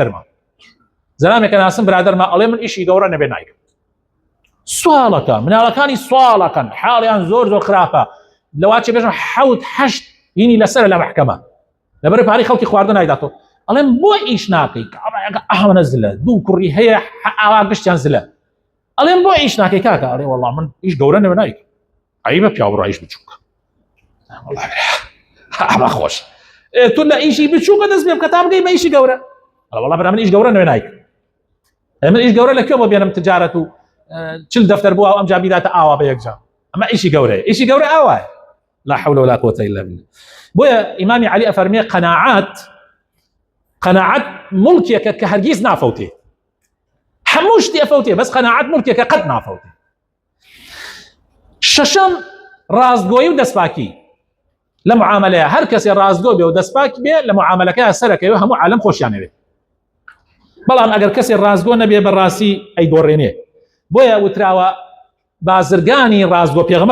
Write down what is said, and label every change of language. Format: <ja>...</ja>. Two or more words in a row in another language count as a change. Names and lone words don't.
<ckb>برادەرمە ئەڵێ من ئیشی گەورە نەبێ نایکەم سواڵەکە مناڵەکانی سواڵەکەن حاڵیان زۆر خراپە لەواچێ بێژم 7-8 هینی لەسەر لە محکەمە لەبەر پارەی خەڵکی خواردن نایداتەوە ئەڵێم بۆ ئیش ناکەی ئەوانە زلە دوو کوڕی هەیە ئاوا گشتیان زلە ئەڵێم بۆ ئیش ناکەی کاکە ئەڵێ وەڵڵا من ئیش گەورە نەبێ نایکەم عیبە پیاوەڕە ئیش بچووکە ئەمە خۆش تۆ لە ئیشی بچووکە دەست بێ بکە تا بگەی بە ئیشی گەورە وەڵڵا بەرا من ئیش گەورە نەبێ نایکەم من ئیش گەورە لەکوێ بۆ بێنم تجارەت و چل دەفتەر بووە ئەم جا بیداتە ئاوا بە یەکجا ئەمە ئیشی گەورەیە ئیشی گەورە ئاوایە</ckb> <ar>لا حول ولا قوة إلا بالله</ar> <ckb>بۆیە ئیمامی عەلی ئەفەرمێ قەناعەت مڵکێکە کە هەرگیز نافەوتێ هەموو شتی ئەفەوتێ بەس قەناعەت مڵکێکە قەت نافەوتێ شەشەم ڕاستگۆیی و دەستپاکی لە معاملەیە هەر کەسێ ڕاستگۆ بێ و دەستپاک بێ لە معاملەکەیە سەرەکەوێ هەموو عالەم خۆشیانەوێ بەڵام ئەگەر کەسێ ڕاستگۆ نەبێ بەڕاستی ئەیدۆڕێنێ بۆیە وتراوە بازرگانی ڕاستگۆ پێغەمبەر</ckb>